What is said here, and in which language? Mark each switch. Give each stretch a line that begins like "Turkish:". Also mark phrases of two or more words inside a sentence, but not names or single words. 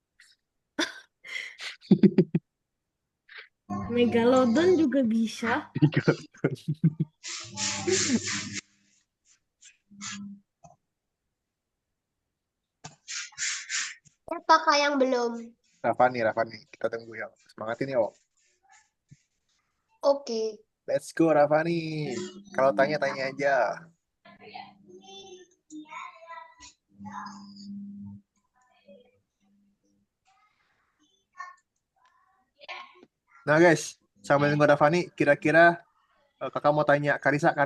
Indonesian: Megalodon juga bisa. Siapa yang belum? Rafani. Kita tunggu ya. Semangatin ya. Oke.
English: Let's go, Rafani.
Indonesian: Kalau tanya aja. Nah, guys. Sambil nunggu Rafani, kira-kira kakak mau tanya Karisa.